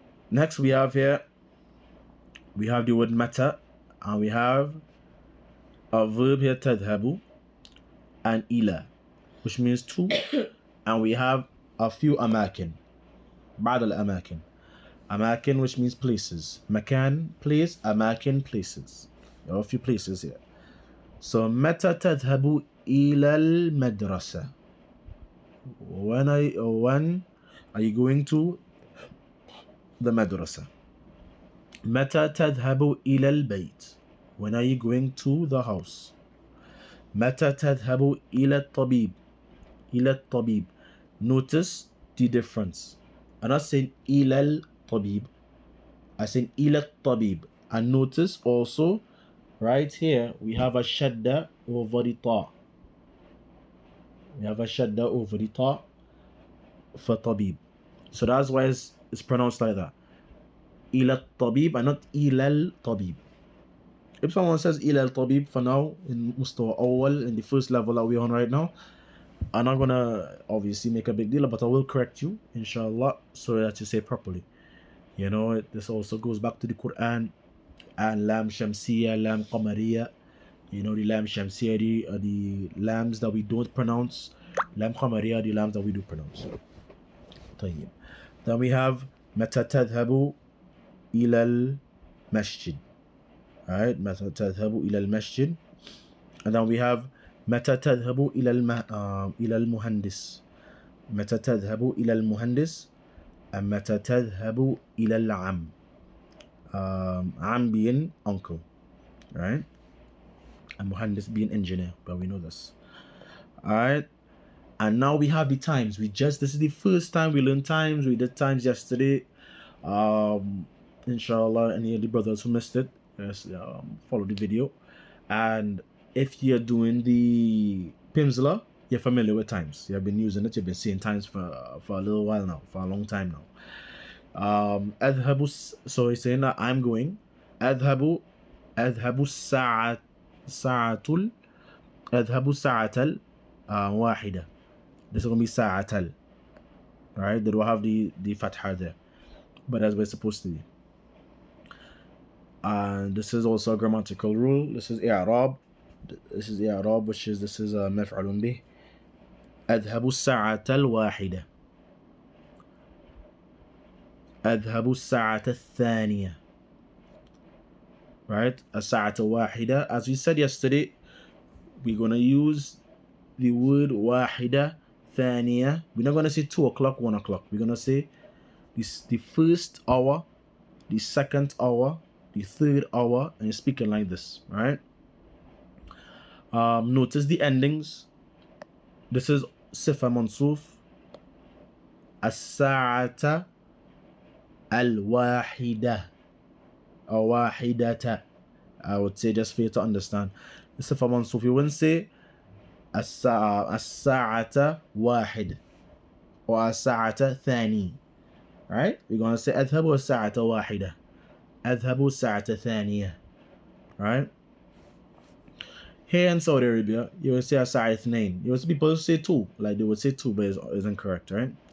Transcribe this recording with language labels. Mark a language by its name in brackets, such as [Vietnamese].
[English] Next we have here, we have the word mata, and we have a verb here, تذهب, and ila, which means to, and we have a few أماكن. [Arabic] بعض الأماكن. [English] أماكن, which means places. مكان, place. أماكن, places. There are a few places here. So [Arabic] متى تذهب إلى المدرسة. [English] When are you going to the madrasa. [Arabic] متى تذهب إلى البيت. [English] When are you going to the house. [Arabic] متى تذهب إلى الطبيب. إلى الطبيب. [English] Notice the difference. I'm not saying [Arabic] إلى الطبيب. [English] I said إلى الطبيب. And notice also right here we have a shadda over the ta. We have a shadda over the ta for tabib. So that's why it's pronounced like that. [Arabic] إلى الطبيب [English] and not [Arabic] إلى الطبيب. [English] If someone says [Arabic] إلى الطبيب [English] for now in [Arabic] مستوى أول, [English] in the first level that we're on right now, I'm not gonna obviously make a big deal, but I will correct you inshallah so that you say properly. You know, this also goes back to the Quran and lam shamsiya, lam qamariya. You know, the lam shamsiya are the lambs that we don't pronounce. Lam qamariya are the lambs that we do pronounce. [Arabic] طيب. [English] Then we have [Arabic] متى تذهب إلى المسجد. [English] Alright, [Arabic] متى تذهب إلى المسجد. [English] And then we have [Arabic] متى تذهب إلى المهندس. متى تذهب إلى المهندس. [English] And [Arabic] متى تذهب إلى العم. [English] عم being uncle, right? And muhandis being engineer, but we know this. Alright. And now we have the times. This is the first time we learned times. We did times yesterday. Inshallah, any of the brothers who missed it, yes, follow the video. And if you're doing the Pimsla, you're familiar with times. You have been using it. You've been seeing times for a little while now, for a long time now. أذهب, so he's saying that I'm going. [Arabic] أذهب الساعة أذهب الساعة واحدة. [English] This is going to be ساعة. Alright, they don't have the fatha there, but that's what it's supposed to be. And this is also a grammatical rule. This is i'rab. This is i'rab, which is [Arabic] مفعول به. أذهب الساعة الواحدة. أذهب الساعة الثانية. [English] right? [Arabic] الساعة واحدة. [English] As we said yesterday, we're gonna use the word [Arabic] واحدة ثانية. [English] We're not gonna say 2 o'clock, 1 o'clock. We're gonna say this the first hour, the second hour, the third hour, and you're speaking like this, right? Notice the endings. This is [Arabic] صفة منصوف. الساعة الواحدة أو واحدة. [English] I would say just for you to understand. The [Arabic] صفة منصوف. [English] You wouldn't say [Arabic] الساعة واحد [English] or [Arabic] الساعة ثاني, [English] right? We're gonna say [Arabic] أذهب الساعة واحدة. أذهب الساعة ثانية, [English] right? Here in Saudi Arabia, you would say [Arabic] الساعة اثنين. [English] You would see people say 2, like they would say 2, but it's incorrect, right?